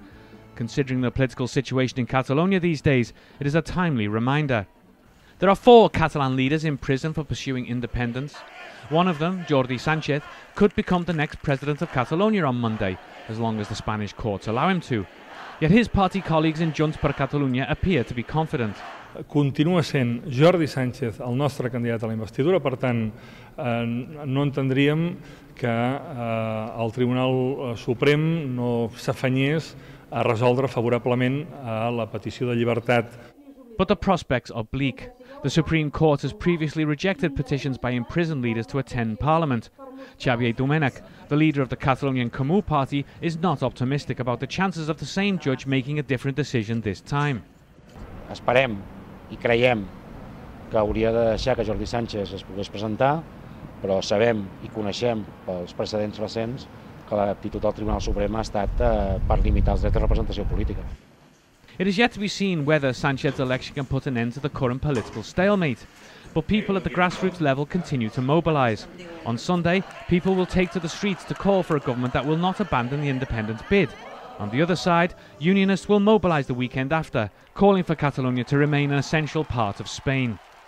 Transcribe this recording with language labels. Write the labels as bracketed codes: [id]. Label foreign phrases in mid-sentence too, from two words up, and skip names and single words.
[en] Considering the political situation in Catalonia these days, it is a timely reminder. There are 4 Catalan leaders in prison for pursuing independence. One of them, Jordi Sanchez, could become the next president of Catalonia on Monday, as long as the Spanish courts allow him to. Yet his party colleagues in Junts per Catalunya appear to be confident. [ca] Continua sent Jordi Sánchez el nostre candidat a la investidura, per tant no entendríem que el Tribunal Suprem no s'afanyés a resoldre favorablement a la petició de llibertat. [en] But the prospects are bleak. The Supreme Court has previously rejected petitions by imprisoned leaders to attend Parliament. Xavier Domènech, the leader of the Catalonian Comú party, is not optimistic about the chances of the same judge making a different decision this time. [ca] Esperem i creiem que hauria de deixar que Jordi Sánchez es pogués presentar, però sabem i coneixem pels precedents recents que l'actitud del Tribunal Suprem ha estat per limitar els drets de representació política. [en] It is yet to be seen whether Sanchez's election can put an end to the current political stalemate. But people at the grassroots level continue to mobilise. On Sunday, people will take to the streets to call for a government that will not abandon the independence bid. On the other side, unionists will mobilise the weekend after, calling for Catalonia to remain an essential part of Spain.